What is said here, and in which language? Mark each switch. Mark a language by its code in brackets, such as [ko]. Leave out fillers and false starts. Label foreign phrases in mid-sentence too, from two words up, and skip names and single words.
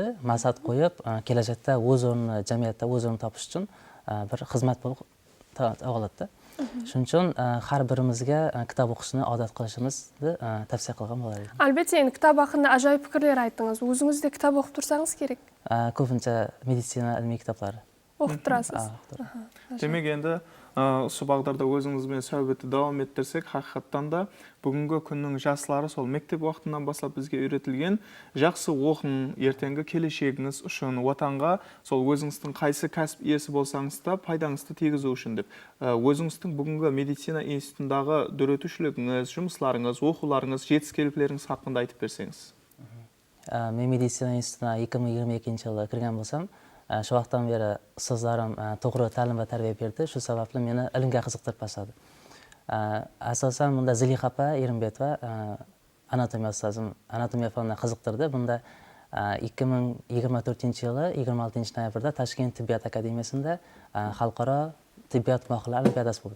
[uz] Maqsad qo'yib, kelajakda o'z o'rnini, jamiyatda o'z o'rnini topish uchun bir xizmat bo'lib oladi. Shuning uchun har birimizga kitob o'qishni odat qilishimizni tavsiya qilgan bo'lar edim. Albatta, endi kitob haqida ajoyib fikrlar aytdingiz. O'zingiz de kitob o'qib tursangiz kerak. Ko'pincha meditsina ilmiy kitoblar o'qib turasiz. [kaa] Demek endi осы бағдарда өзіңізбен сәубетті давам еттірсек, хақиқаттан да бүгінгі күннің жастары сол мектеп уақытынан бастап бізге үйретілген жақсы оқың, ертеңгі келешегіңіз үшін, ватанға сол өзіңіздің қайсы кәсіп иесі болсаңыз да пайдаңызды тигізу үшін деп. Өзіңіздің бүгінгі медицина институтындағы дөретушілігіңіз, жұмысларыңыз, оқуларыңыз, жетіскерліктеріңіз хақында айтып берсеңіз. Мен медицина институтына 2022 жылы кірген болсам, [uz] shu vaqtdan beri ustozlarim to'g'ri ta'lim va tarbiya berdi. Shu sababli meni ilmga qiziqtirib boshladi. Asosan bunda Zilixa opa Irimbetova anatomiya ustozim anatomiya fanidan qiziqtirdi. Bunda 2024-yili 26 noyabrda Toshkent tibbiyot akademiyasida xalqaro tibbiyot mohirlar olimpiadasi bo'ldi.